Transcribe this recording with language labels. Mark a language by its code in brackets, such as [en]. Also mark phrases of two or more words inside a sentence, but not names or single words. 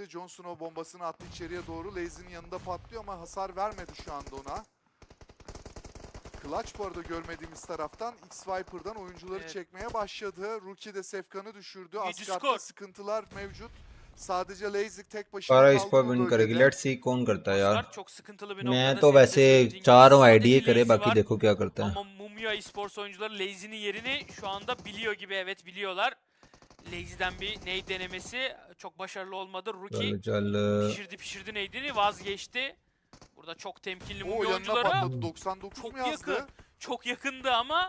[tr] Jon Snow bombasını attı içeriye doğru. Lazy'nin yanında patlıyor ama hasar vermedi şu anda ona. Clutch bu arada görmediğimiz taraftan X-Viper'dan oyuncuları Evet. çekmeye başladı. Rookie de Sefkan'ı düşürdü. Yedi Asgard'da skor. sıkıntılar mevcut. Sadece Lazy tek başına [hi] सारा [tr] kaldı [hi] इस पर [tr] bu [hi] विन [tr] bölgede. [hi] करेगी [en] let's see [hi] कौन करता है यार. [tr] Asgard çok sıkıntılı bir [hi] मैं [tr] noktada. [hi] तो [tr] Senin de [hi] वैसे [tr] söylediğin gibi [hi] चारों [tr] sadece [hi] आईडी करे [tr] Lazy [hi] बाकी [tr] var. [hi] देखो क्या करता है. [tr] Ama Mumya Esports oyuncuları Lazy'nin yerini şu anda biliyor gibi. Evet, biliyorlar. Lazy'den bir nade denemesi çok başarılı olmadı. Rookie [hi] चल चल [tr] pişirdi nade'ini, vazgeçti. Burada çok temkinli O Mumya yanına oyuncuları. patladı. 99 Çok mu yazdı? yakın. Çok yakındı ama